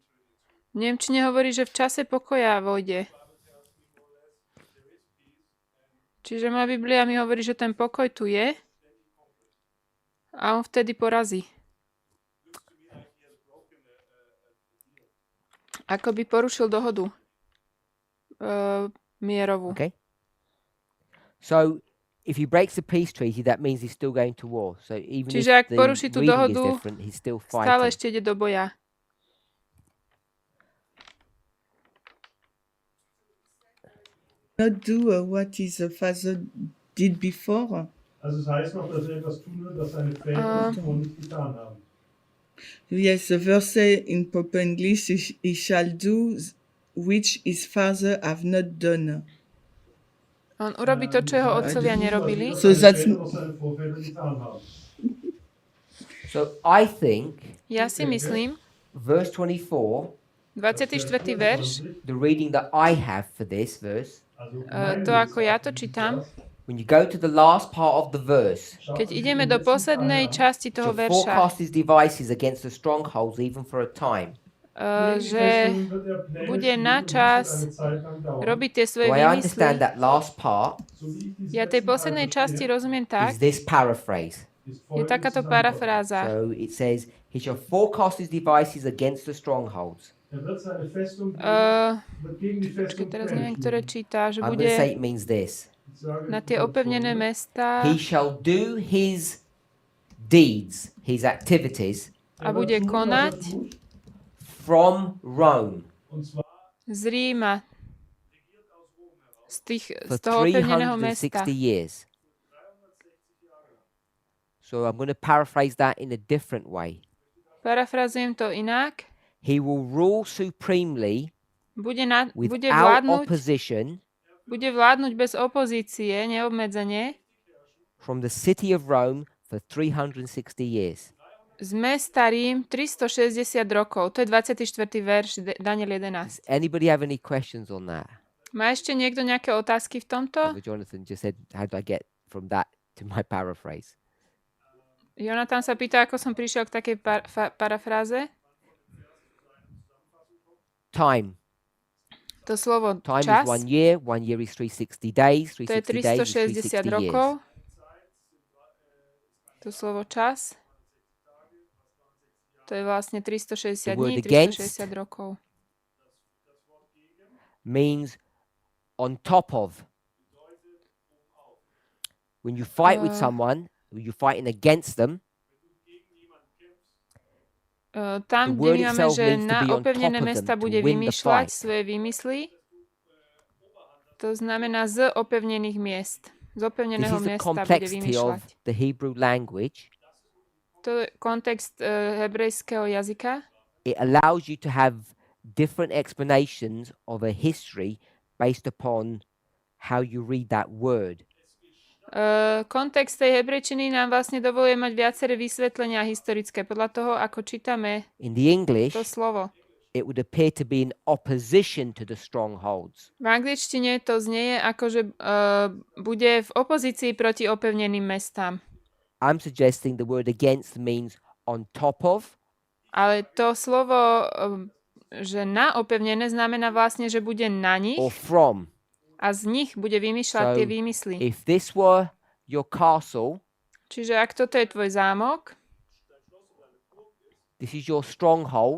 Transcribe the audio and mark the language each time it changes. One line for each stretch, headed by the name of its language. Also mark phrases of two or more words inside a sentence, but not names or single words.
Slovak: V nemčine hovorí, že v čase pokoja vojde. Čiže moja Biblia mi hovorí, že ten pokoj tu je a on vtedy porazí. Ako by porušil dohodu mierovú.
English: Okay? So, if he breaks the peace treaty, that means he's still going to war. So even
Slovak: Čiže
English: if
Slovak: ak
English: the
Slovak: poruší tú
English: reading is
Slovak: dohodu,
English: different, he's still
Slovak: stále
English: fighting.
Slovak: ešte ide do boja.
English: Not do what his father did before.
German: Also es heißt noch, dass etwas tun wird, das seine Väter zuvor nicht getan haben.
English: Yes, the verse in proper English is, he shall do which his father have not done.
Slovak: On urobí to, čo jeho otcovia nerobili.
English: So that's So I think
Slovak: Ja si myslím,
English: verse 24,
Slovak: 24. verš,
English: the reading that I have for this verse,
Slovak: to ako ja to čítam,
English: when you go to the last part of the verse,
Slovak: keď ideme do poslednej časti toho to verša,
English: forecast his devices against the strongholds even for a time.
Slovak: že bude na čas robiť tie svoje
English: So I understand
Slovak: výmysly.
English: that last part
Slovak: Ja tej poslednej časti rozumiem tak,
English: is this paraphrase.
Slovak: je takáto parafráza.
English: So it says, he shall forecast his devices against the strongholds.
Slovak: Počkej, teraz neviem, ktoré číta, že
English: I'm
Slovak: bude
English: going to say it means this.
Slovak: na tie opevnené mestá
English: He shall do his deeds, his activities,
Slovak: a bude konať
English: from Rome
Slovak: z Ríma, z
English: for
Slovak: toho opevneného
English: 360
Slovak: mesta.
English: years. So I'm going to paraphrase that in a different way.
Slovak: Parafrazujem to inak.
English: He will rule supremely
Slovak: Bude
English: without
Slovak: vládnuť,
English: opposition
Slovak: bez opozície, neobmedzenie,
English: from the city of Rome for 360 years.
Slovak: z mesta Rím 360 rokov. To je 24. verš Daniel 11.
English: Anybody have any questions on that?
Slovak: Má ešte niekto nejaké otázky v tomto?
English: Jonathan just said, how do I get from that to my paraphrase?
Slovak: Jonathan sa pýta, ako som prišiel k takej parafráze.
English: Time.
Slovak: To slovo
English: Time
Slovak: čas,
English: is 1 year is 360 days,
Slovak: to je
English: 360 days is 360
Slovak: 360 rokov.
English: years.
Slovak: To slovo čas, to je vlastne 360
English: The word
Slovak: dní,
English: against
Slovak: 360 rokov.
English: Means on top of. When you fight with someone, when you're fighting against them,
Slovak: Tam,
English: The
Slovak: kde
English: word
Slovak: my máme,
English: itself
Slovak: že
English: means to
Slovak: na
English: be on
Slovak: opevnené
English: top of
Slovak: mesta
English: them, to
Slovak: bude
English: win the
Slovak: vymýšľať
English: fight.
Slovak: svoje výmysly, to znamená z opevnených miest. Z
English: this
Slovak: opevneného
English: is the
Slovak: miesta bude
English: complexity
Slovak: vymýšľať.
English: of the Hebrew language.
Slovak: To je kontext hebrejského jazyka.
English: It allows you to have different explanations of a history based upon how you read that word.
Slovak: Kontext tej hebrejčiny nám vlastne dovoluje mať viaceré vysvetlenia historické podľa toho, ako čítame
English: In the English,
Slovak: to slovo.
English: it would appear to be in opposition to the strongholds.
Slovak: V angličtine to znie ako, že bude v opozícii proti opevneným mestám.
English: I'm suggesting the word against means on top of,
Slovak: Ale to slovo, že na opevnené, znamená vlastne, že bude na nich
English: or from.
Slovak: a z nich bude vymýšľať
English: So,
Slovak: tie výmysly.
English: if this were your castle,
Slovak: Čiže ak toto je tvoj zámok,
English: this is your stronghold,